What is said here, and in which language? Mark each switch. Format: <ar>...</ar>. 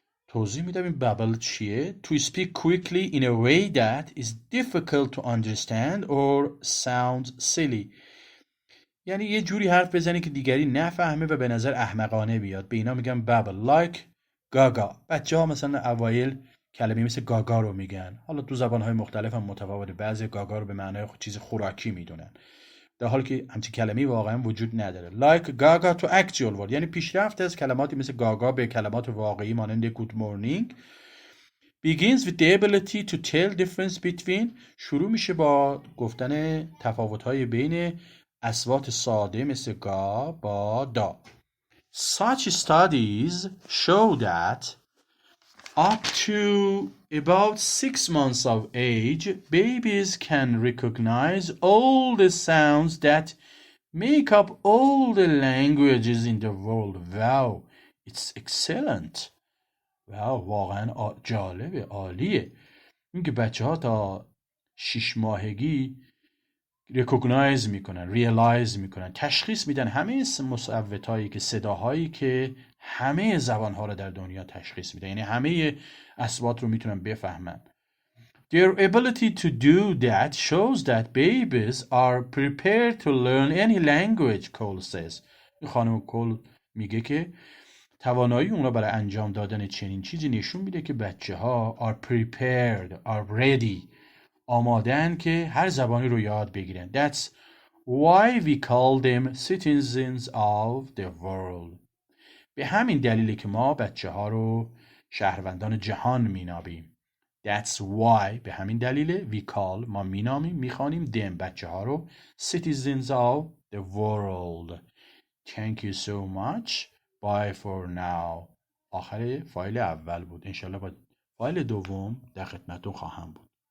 <fa>توضیح میدم این bubble چیه.</fa> <en>To speak quickly in a way that is difficult to understand or sounds silly.</en> <fa>یعنی یه جوری حرف بزنی که دیگری نفهمه و به نظر احمقانه بیاد. به اینا میگن bubble.</fa> <en>Like گاگا.</en> <fa>بچه ها مثلا اوایل کلمه مثل گاگا رو میگن. حالا تو زبانهای مختلف هم متفاوته. بعضی گاگا رو به معنای چیز خوراکی میدونن، در حالی که همچین کلمه‌ای واقعا وجود نداره.</fa> <en>Like گاگا to actual word،</en> <fa>یعنی پیشرفت از کلماتی مثل گاگا به کلمات واقعی مانند good morning.</fa> <en>Begins with the ability to tell difference between،</en> <fa>شروع میشه با گفتن تفاوت‌های بین اصوات ساده مثل گا با دا.</fa> <en>Such studies show that up to about 6 months of age, babies can recognize all the sounds that make up all the languages in the world. Wow, it's excellent.</en> <fa>واو، واقعا جالبه، عالیه. اینکه بچه ها تا 6 ماهگی ریکوگنایز میکنن، ریالایز میکنن، تشخیص میدن همه مصوتایی که صداهایی که همه زبانها رو در دنیا تشخیص میدن، یعنی همه اصوات رو میتونن بفهمن.</fa> <en>Their ability to do that shows that babies are prepared to learn any language, Cole says.</en> <fa>خانم کول میگه که توانایی اونا برای انجام دادن چنین چیزی نشون میده که بچه ها</fa> <en>are prepared, are ready،</en> <fa>آمادن که هر زبانی رو یاد بگیرن.</fa> <en>That's why we call them citizens of the world.</en> <fa>به همین دلیله که ما بچه ها رو شهروندان جهان مینامیم.</fa> <en>That's why،</en> <fa>به همین دلیله،</fa> <en>we call،</en> <fa>ما مینامیم، میخوانیم</fa> <en>them،</en> <fa>بچه ها رو</fa> <en>citizens of the world. Thank you so much. Bye for now.</en> <fa>آخر فایل اول بود. انشالله با فایل دوم در خدمتتون خواهم بود.</fa>